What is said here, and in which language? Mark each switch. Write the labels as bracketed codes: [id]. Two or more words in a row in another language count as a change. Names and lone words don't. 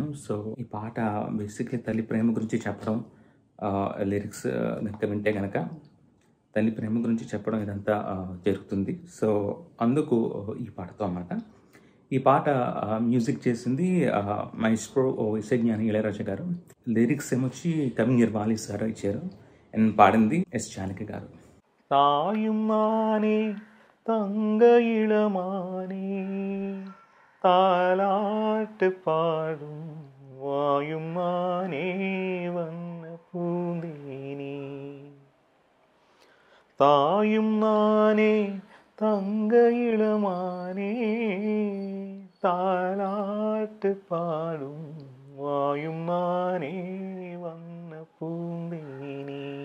[te] సో ఈ పాట బేసిక్లీ తల్లి ప్రేమ గురించి చెప్పడం, లిరిక్స్ కనుక వింటే కనుక తల్లి ప్రేమ గురించి చెప్పడం ఇదంతా జరుగుతుంది. సో అందుకు ఈ పాటతో అన్నమాట. ఈ పాట మ్యూజిక్ చేసింది మైస్ట్రో ఇసజ్ఞాని ఇళయరాజా గారు. లిరిక్స్ ఏమొచ్చి కవిஞர் వాలీ సార్ ఇచ్చారు. అండ్ పాడింది ఎస్ జానకి గారు. [ta] தாயுமானே தங்க இளமானே தாலாட்டு பாடும் வாயுமானே வண்ண பூந்தேனே தாயும் நானே தங்க இளமானே தாலாட்டு பாடும் வாயும் நானே வண்ண பூந்தேனே